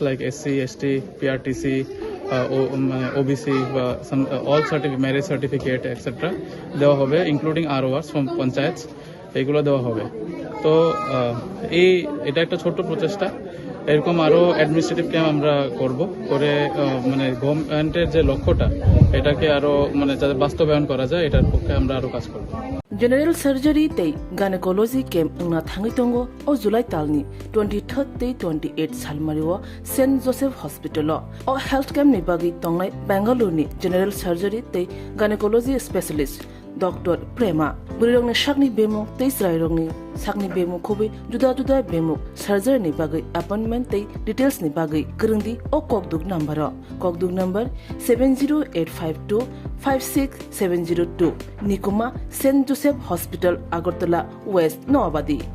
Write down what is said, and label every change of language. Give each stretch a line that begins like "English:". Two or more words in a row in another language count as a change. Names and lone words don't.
English: like SC ST PRTC OBC
Bangla: বা
English: all certificate marriage certificate etcetera
Bangla: দেওয়া হবে
English: including RORs from panchayats
Bangla: এগুলো দেওয়া হবে তো এটা একটা ছোট্ট প্রচেষ্টা এরকম আরো
English: administrative camp
Bangla: আমরা করে মানে গভর্নমেন্টের যে লক্ষ্যটা এটাকে আরো মানে যাতে বাস্তবায়ন করা যায় এটার পক্ষে আমরা আরো কাজ করব
English: General Surgery
Kok Borok: tei
English: Gynecology Camp
Kok Borok: na thangi tongo o July talni 23rd tei 28 salmariwa St Joseph Hospital o
English: health camp
Kok Borok: ni bagi tongai Bangalore ni
English: General Surgery
Kok Borok: tei
English: Gynecology Specialist Dr.
Kok Borok: Prema Burirong ni shakni bemo tei srairong ni sakni bemo khobi juda juda bemo surgery ni bagai appointment tei details ni bagai kerengdi o kokduk number 70852 56702 Nikuma St Joseph Hospital Agartala West Noabadi